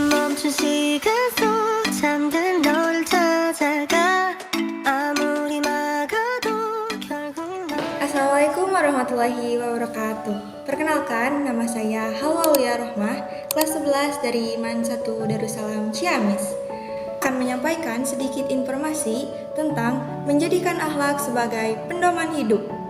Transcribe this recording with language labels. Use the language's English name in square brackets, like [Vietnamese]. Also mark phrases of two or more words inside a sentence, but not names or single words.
[Korean] 멈춘 시간 속 잠든 너를 찾아가 아무리 막아도 결국 널 [Arabic] السلام عليكم ورحمة الله وبركاته. [Indonesian] Perkenalkan, nama saya Halaulia Rohmah, kelas 11 dari IMAN 1 Darussalam Ciamis. Akan menyampaikan sedikit informasi tentang menjadikan akhlak sebagai pedoman hidup.